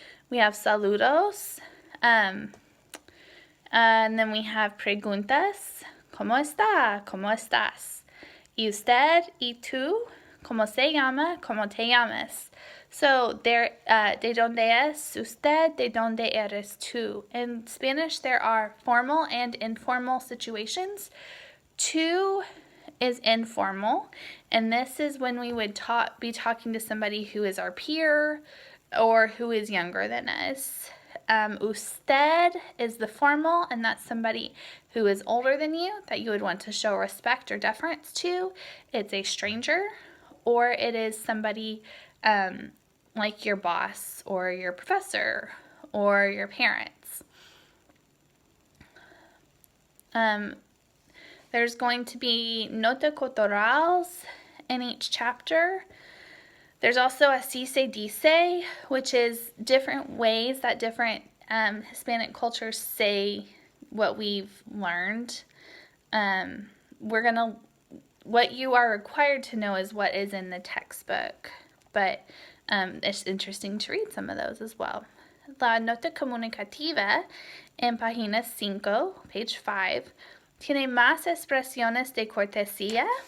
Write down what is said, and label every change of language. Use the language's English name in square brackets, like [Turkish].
[English] We have saludos. And then we have preguntas. [Spanish] ¿Cómo está? ¿Cómo estás? ¿Y usted? ¿Y tú? ¿Cómo se llama? ¿Cómo te llamas? [English] So there, [Spanish] ¿de dónde es usted? ¿De dónde eres tú? [English] In Spanish, there are formal and informal situations. Tú is informal, and this is when we would be talking to somebody who is our peer or who is younger than us. Usted is the formal, and that's somebody who is older than you that you would want to show respect or deference to. It's a stranger, or it is somebody like your boss or your professor or your parents. There's going to be nota culturales in each chapter. There's also así se dice, which is different ways that different Hispanic cultures say what we've learned. What you are required to know is what is in the textbook, but it's interesting to read some of those as well. [Spanish] La nota comunicativa en página 5, [English] page 5, [Spanish] tiene más expresiones de cortesía.